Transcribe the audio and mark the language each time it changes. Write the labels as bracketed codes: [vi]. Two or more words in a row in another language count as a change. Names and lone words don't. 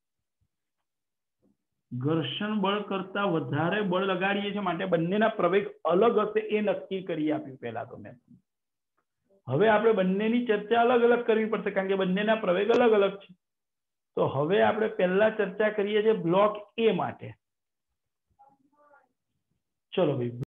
[gu] ઘર્ષણ બળ કરતા વધારે બળ લગાડીએ છે માટે બંનેના પ્રવેગ અલગ હશે એ નક્કી કરી આપ્યું પહેલા તો મેં હવે આપણે બંનેની ચર્ચા અલગ અલગ કરવી પડશે કારણ કે બંનેના પ્રવેગ અલગ અલગ છે તો હવે આપણે પહેલા ચર્ચા કરીએ છે બ્લોક એ માટે ચાલો ભાઈ